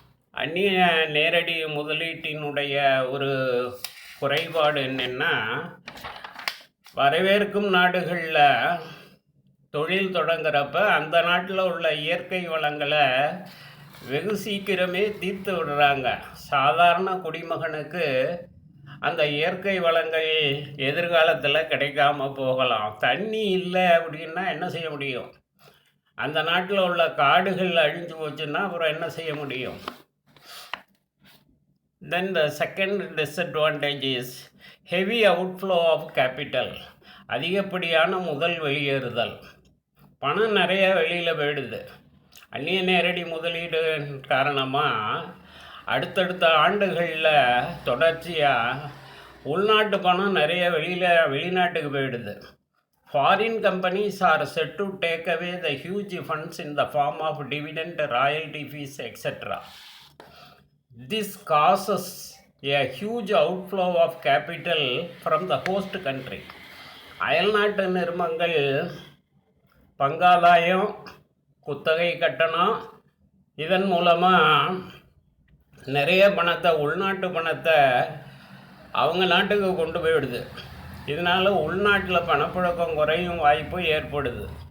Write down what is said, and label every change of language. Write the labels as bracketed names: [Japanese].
[Tamil] அந்நிய நேரடி முதலீட்டினுடைய ஒரு குறைபாடு என்னென்னா, வரவேற்கும் நாடுகளில் தொழில் தொடங்குறப்ப அந்த நாட்டில் உள்ள இயற்கை வளங்களை வெகு சீக்கிரமே தீர்த்து விடுறாங்க. சாதாரண குடிமகனுக்கு அந்த இயற்கை வளங்கள் எதிர்காலத்தில் கிடைக்காம போகலாம். தண்ணி இல்லை அப்படின்னா என்ன செய்ய முடியும்? அந்த நாட்டில் உள்ள காடுகள் அழிஞ்சு போச்சுன்னா அப்புறம் என்ன செய்ய முடியும்? [English] Then the second disadvantage is heavy outflow of capital. [Tamil] அதிகப்படியான முதல் வெளியேறுதல். பணம் நிறைய வெளியில் போயிடுது. அந்நிய நேரடி முதலீடு காரணமாக அடுத்தடுத்த ஆண்டுகளில் தொடர்ச்சியாக உள்நாட்டு பணம் நிறைய வெளிநாட்டுக்கு போயிடுது. [English] Foreign companies are set to take away the huge funds in the form of dividend, royalty fees, etcetera. This causes a huge outflow of capital from the host country. [Tamil] அயல்நாட்டு நிறுவனங்கள் பங்காதாயம், குத்தகை கட்டணம், இதன் மூலமாக நிறைய பணத்தை, உள்நாட்டு பணத்தை அவங்க நாட்டுக்கு கொண்டு போயிடுது. இதனால் உள்நாட்டில் பணப்புழக்கம் குறையும் வாய்ப்பு ஏற்படுது.